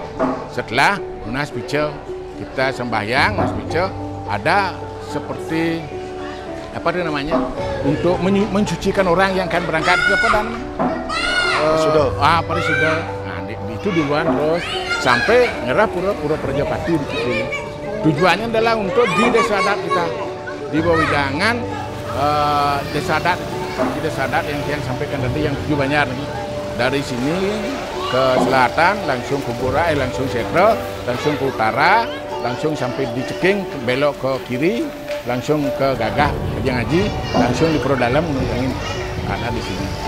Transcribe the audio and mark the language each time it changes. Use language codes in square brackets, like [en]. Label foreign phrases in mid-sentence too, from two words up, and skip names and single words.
[id] Setelah lunas pice, kita sembahyang lunas pice, ada seperti apa itu namanya untuk mencucikan orang yang akan berangkat ke Padang. Parisuda. Nah, itu duluan terus sampai ngerap pura Perjapati di sini. Tujuannya adalah untuk di desa adat kita, di bawah widangan desa adat, di desa adat yang sampaikan tadi yang 7 Banjar. Dari sini ke selatan langsung ke Bura, langsung Setro, langsung ke utara, langsung sampai di Ceking, belok ke kiri, langsung ke Gagah, ke Ngaji, langsung di Pura Dalam menunggu ada di sini.